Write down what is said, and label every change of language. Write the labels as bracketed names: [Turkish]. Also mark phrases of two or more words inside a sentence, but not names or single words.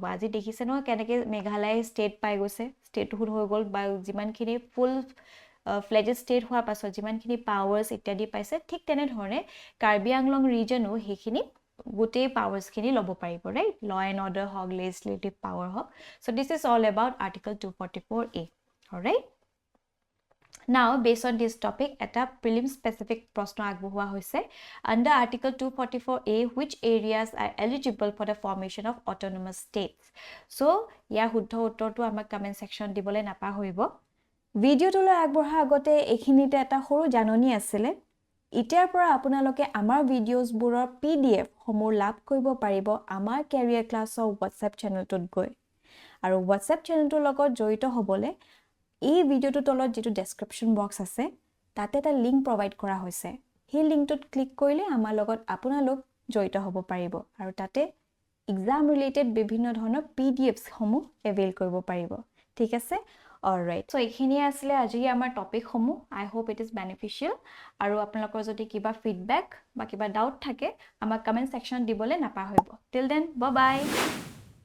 [Assamese] আজি দেখিছে ন কেনেকৈ মেঘালয় ষ্টেট পাই গৈছে, ষ্টেটহুড হৈ গ'ল, বা যিমানখিনি [English] full fledged state [Assamese] হোৱাৰ পাছত যিমানখিনি পাৱাৰ্স ইত্যাদি পাইছে, ঠিক তেনেধৰণে কাৰ্বি আংলং ৰিজনো সেইখিনি গোটেই পাৱাৰ্সখিনি ল'ব পাৰিব, ৰাইট? [English] law and order [Assamese] হওক, [English] legislative power [Assamese] হওক। [English] So this is all about article 244A, all right? Now based on this topic [Assamese] এটা [English] prelim specific [Assamese] প্ৰশ্ন আগবঢ়োৱা হৈছে, [English] under article 244A which areas are eligible for the formation of autonomous states? [Assamese] So ইয়াৰ শুদ্ধ উত্তৰটো আমাক [English] comment section [Assamese] দিবলৈ নাপাহৰিব। ভিডিওটোলৈ আগবঢ়া আগতে এইখিনিতে এটা সৰু জাননী আছিলে, এতিয়াৰ পৰা আপোনালোকে আমাৰ ভিডিঅ'ছবোৰৰ PDF সমূহ লাভ কৰিব পাৰিব আমাৰ কেৰিয়াৰ ক্লাছৰ WhatsApp চেনেলটোত গৈ। আৰু WhatsApp চেনেলটোৰ লগত জড়িত হ'বলৈ এই ভিডিওটোৰ তলত যেটো [English] description box [Assamese] আছে তাতে এটা লিংক প্ৰভাইড কৰা হৈছে, সেই লিংকটোত ক্লিক কৰিলে আমাৰ লগত আপোনালোক জড়িত হ'ব পাৰিব আৰু তাতে [English] exam related [Assamese] বিভিন্ন ধৰণৰ PDFs সমূহ এভেইল কৰিব পাৰিব, ঠিক আছে? [English] alright, so [Assamese] এইখিনি আসলে আজি আমাৰ টপিক সমূহ। [English] I hope it is beneficial. [Assamese] আৰু আপোনালোকৰ যদি কিবা ফিডবেক বা কিবা ডাউট থাকে আমাক [English] comment section [Assamese] দিবলৈ নাপাহৰিব। [English] till then, bye bye.